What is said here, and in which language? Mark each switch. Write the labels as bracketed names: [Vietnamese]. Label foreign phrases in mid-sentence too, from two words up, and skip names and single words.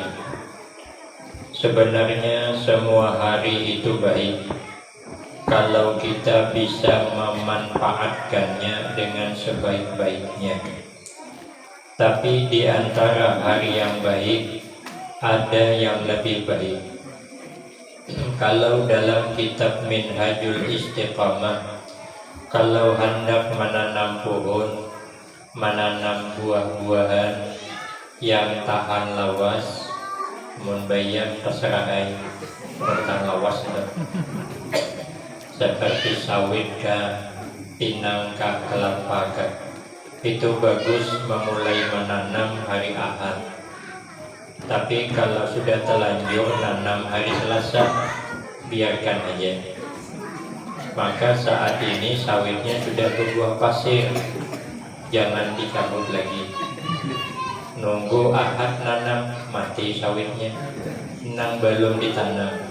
[Indonesian] Sebenarnya semua hari itu baik kalau kita bisa memanfaatkannya dengan sebaik-baiknya. Tapi di antara hari yang baik ada yang lebih baik. Kalau dalam kitab Minhajul Istiqamah, kalau hendak menanam pohon, menanam buah-buahan yang tahan lawas, mun bayang terserah tahan lawas seperti sawit kah, pinang kah, kelapa kah, itu bagus memulai menanam hari Ahad. Tapi kalau sudah terlanjur nanam hari Selasa, biarkan aja. Maka saat ini sawitnya sudah berbuah pasir, jangan dicabut lagi. [Banjar] Nunggu Ahad nanam, mati sawitnya, nang belum ditanam.